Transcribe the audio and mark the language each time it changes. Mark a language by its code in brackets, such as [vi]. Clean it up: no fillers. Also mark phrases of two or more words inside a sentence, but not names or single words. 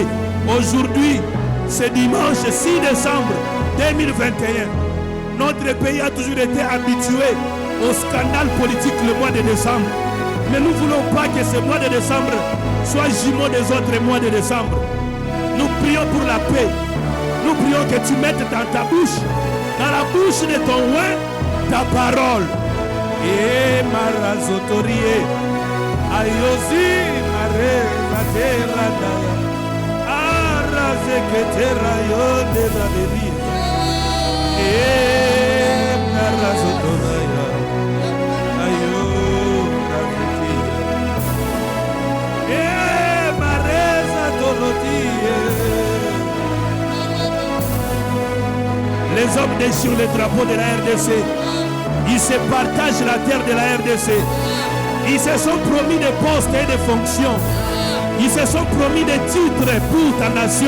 [fr] Aujourd'hui, ce dimanche 6 décembre 2021, notre pays a toujours été habitué au scandale politique le mois de décembre. Mais nous ne voulons pas que ce mois de décembre soit jumeau des autres mois de décembre. Nous prions pour la paix. Nous prions que tu mettes dans ta bouche, dans la bouche de ton roi, ta parole. Et Marazotorie, Ayosi, Mare, Matera, Arazeketera, Yode, Radevi. Et Marazotoria, Ayo, Radevi. Et Mareza Dorothée. Les hommes déchirent le drapeau de la RDC. Ils se partagent la terre de la RDC. Ils se sont promis des postes et des fonctions. Ils se sont promis des titres pour ta nation.